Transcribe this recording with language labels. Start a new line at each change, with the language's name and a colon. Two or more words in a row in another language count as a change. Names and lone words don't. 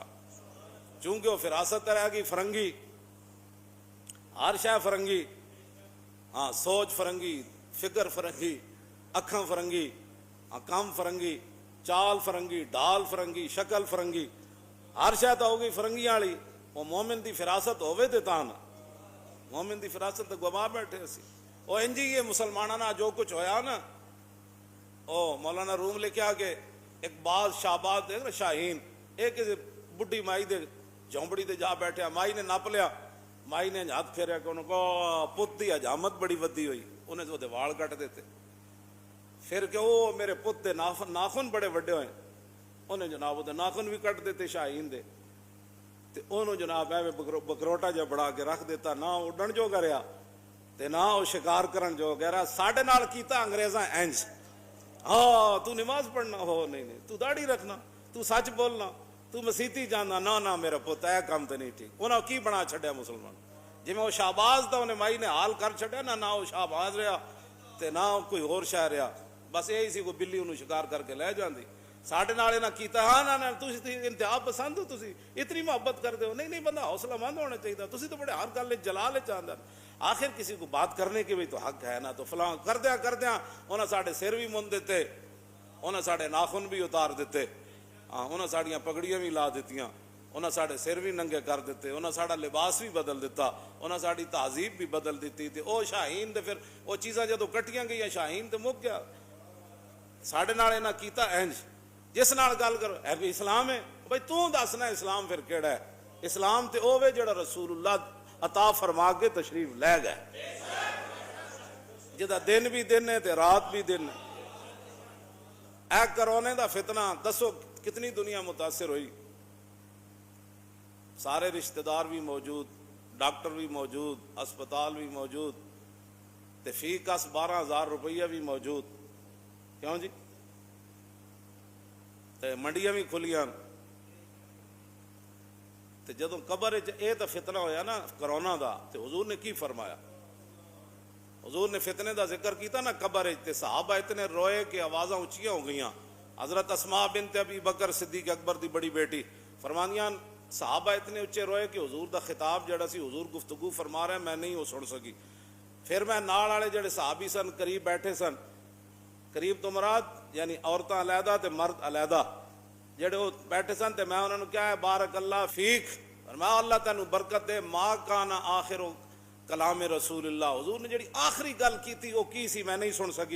Punjabi: چونکہ وہ فراست رہے گی فرنگی، ہر شے فرنگی، ہاں سوچ فرنگی، فکر فرنگی، اکھاں فرنگی، کام فرنگی، چال فرنگی، ڈال فرنگی، شکل فرنگی، ہر شے تو ہوگی فرنگیاں والی۔ وہ مومن دی فراست ہوے تے تاں نا، مومن دی فراست تے گوا بیٹھے سی۔ وہ انجی یہ مسلماناں نال جو کچھ ہویا نا، او مولانا روم لکھیا کہ اقبال شہباز دیکھ نا شاہین، ایک بڈھی مائی دے جھونپڑی تے جا بیٹھیا، مائی نے نپ لیا، مائی نے ہاتھ پھیریا کہ انہوں کو پت دی حجامت بڑی ودی ہوئی، انہیں تو وال کٹ دیتے، پھر کہ وہ میرے پت دے ناخن بڑے وڈے ہوئے، انہیں جناب وہ ناخن بھی کٹ دیتے شاہین دے، تے انہوں جناب ایویں بکروٹا جا بڑا کے رکھ دیتا، نہ اڈن جو کریا تے نہ وہ شکار کرن جو کریا۔ ساڈے نال کیتا انگریزاں انج، ہاں تو نماز پڑھنا ہو نہیں تو داڑھی رکھنا، تو سچ بولنا، تو مسیتی جانا، نہ میرا پوت اے کام تے نہیں ٹھیک۔ انہوں کی بنا چھڈیا مسلمان، جی میں وہ شہباز تھا انہیں مائی نے حال کر چھڈیا نہ وہ شہباز رہا تے نہ کوئی اور شہ رہا، بس یہی سی کوئی بلی انہوں شکار کر کے لے جاندی۔ ساڈے نال انہاں کیتا، ہاں نہ تسی انتہا پسند ہو، تسی اتنی محبت کرتے ہو، نہیں بندہ حوصلہ مند ہونا چاہیے، تسی تو بڑے ہر گل جلال چاہتا،
Urdu: آخر کسی کو بات کرنے کے بھی تو حق ہے نا،
Punjabi: تو فلاں کردیا انہاں ساڈے سر بھی من دیتے، انہاں ساڈے ناخن بھی اتار دیتے، انہاں ساڑیاں پگڑیاں بھی لا دیتیاں، انہاں ساڑے سر بھی ننگے کر دیتے، انہاں ساڑا لباس بھی بدل دیتا، انہاں ساڑی تہذیب بھی بدل دیتی تھی۔ او شاہین تے پھر او چیزاں جدو کٹیاں گئی شاہین تے مک گیا۔ ساڑے نال انہاں کیتا انج، جس نال گل کرو اے بھی اسلام ہے، بھائی تو دسنا اسلام پھر کیڑا ہے؟ اسلام تے او وے جڑا رسول اللہ عطا فرما کے تشریف لے گئے، جدا دن بھی دن ہے تے رات بھی دن ہے۔ اے کرونے دا فتنہ دسو کتنی دنیا متاثر ہوئی، سارے رشتہ دار بھی موجود، ڈاکٹر بھی موجود، اسپتال بھی موجود، تے فی کس 12,000 روپیہ بھی موجود، کیوں جی؟ تے منڈیاں بھی کھلیاں، تے جدوں قبر اے تے فتنہ ہویا نا کرونا دا، تے حضور نے کی فرمایا؟ حضور نے فتنے دا ذکر کیتا نا قبر تے صحابہ اتنے روئے کہ آوازاں اونچیاں ہو گئیاں۔ حضرت اسماء بنت ابی بکر صدیق اکبر دی بڑی بیٹی فرمانیاں صحابہ اتنے اچھے روئے کہ حضور دا خطاب جڑا سی، حضور گفتگو فرما رہے میں نہیں وہ سن سکی۔ پھر میں نال والے جڑے صحابی سن قریب بیٹھے سن، قریب تو مراد یعنی عورتاں علیحدہ تے مرد علیحدہ جڑے وہ بیٹھے سن، تے میں انہوں نے کیا ہے
Arabic: بارک اللہ فیک،
Punjabi: فرمایا اللہ تینوں برکت دے،
Arabic: ما کان آخر کلام رسول اللہ،
Punjabi: حضور نے جڑی آخری گل کی تھی وہ کی سی میں نہیں سن سکی۔